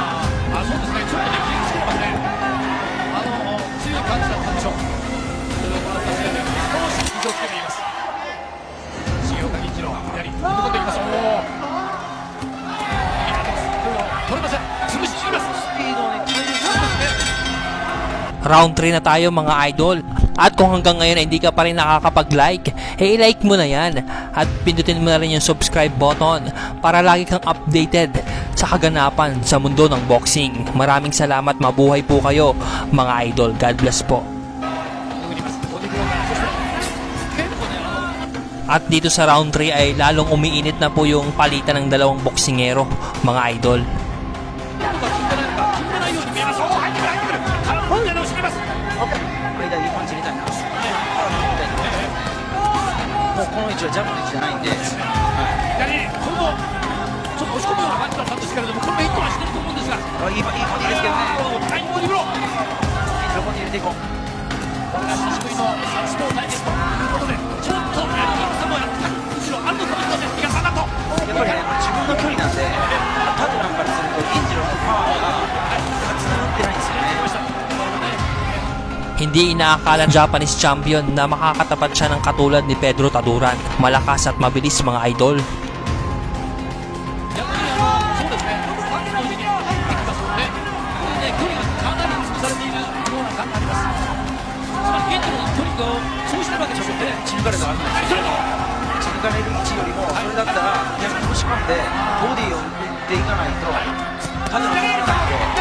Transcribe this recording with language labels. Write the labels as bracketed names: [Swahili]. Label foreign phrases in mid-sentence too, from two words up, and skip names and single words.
[Japanese] あ、そうですね、ちょっとね、気にしてますね。強い感じだったでしょう。この立ち上げ、少し気をつけています。重岡銀次郎、左、踏み込んでいきます。取れません。潰しにいます。スピードをね、変えるそうですね。 [Filipino] Round 3 na tayo mga idol. At kung hanggang ngayon ay hindi ka pa rin nakakapag-like, i-like mo na yan. At pindutin mo na rin yung subscribe button para lagi kang updated sa kaganapan sa mundo ng boxing. Maraming salamat, mabuhay po kayo mga idol. [English] God bless [Filipino] po. At dito sa round 3 ay lalong umiinit na po yung palitan ng dalawang boksingero mga idol. [Japanese] 間にパンチ入れたいな。もうこの位置はジャブの位置じゃないんで、左、これもちょっと押し込むような感じだったんですけれども、これもヒットはしてると思うんですが、いいボディですけどね。タイムボディブロー。どこに入れていこう。これが久しぶりのサウスポー対決ということで、ちょっとやりにくさもやってむしろあるのかもしれません。比嘉さんだと。やっぱりね、自分の距離なんで、タドランからすると銀次郎のパワーがつながってないんですよね。 [Filipino] Hindi inaakala ng Japanese champion na makakatapat siya ng katulad ni Pedro Taduran. Malakas at mabilis mga idol. [Japanese] 逆にそうですね、バックの上に入ってきますので、これね、距離がかなり潰されているような感があります。つまり現地の距離をそうしてるわけでしょうね。打ち抜かれたら危ないですよ。打ち抜かれる位置よりも、それだったら逆に押し込んで、ボディを打っていかないと、タドランが入れたんで、